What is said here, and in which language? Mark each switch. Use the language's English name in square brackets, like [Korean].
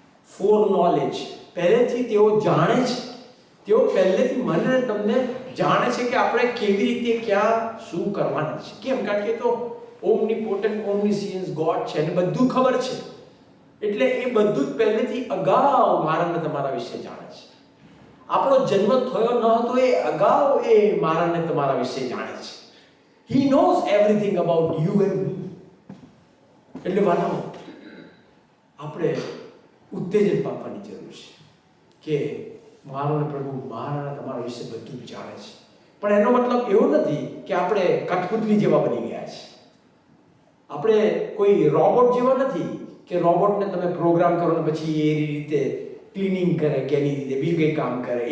[Gujarati] Four knowledge, પહેલેથી તેઓ જાણે છે. તેઓ પહેલેથી મને તમને જાણે છે કે આપણે કેવી રીતે ક્યાં શું કરવાનું છે. કેમ? કારણ કે તો [English] omnipotent omniscient God [Gujarati] છે, અને બધું ખબર છે. એટલે એ બધું જ પહેલેથી અગાઉ મારાને તમારા વિશે જાણે છે. આપણો જન્મ થયો ન હતો એ અગાઉ એ મારાને તમારા વિશે જાણે છે. [English] He knows everything about you and me. [Gujarati] એટલે વાલાઓ, આપણે ઉત્તેજન પામવાની જરૂર છે કે મારો ને પ્રભુ મારા તમારા વિશે બધું જાણે છે. પણ એનો મતલબ એવો નથી કે આપણે કઠપુતલી જેવા બની ગયા છે. આપણે કોઈ રોબોટ જેવા નથી કે રોબોટને તમે પ્રોગ્રામ કરો ને પછી એ રીતે ક્લિનિંગ કરે કે એની રીતે બીજું કંઈ કામ કરે.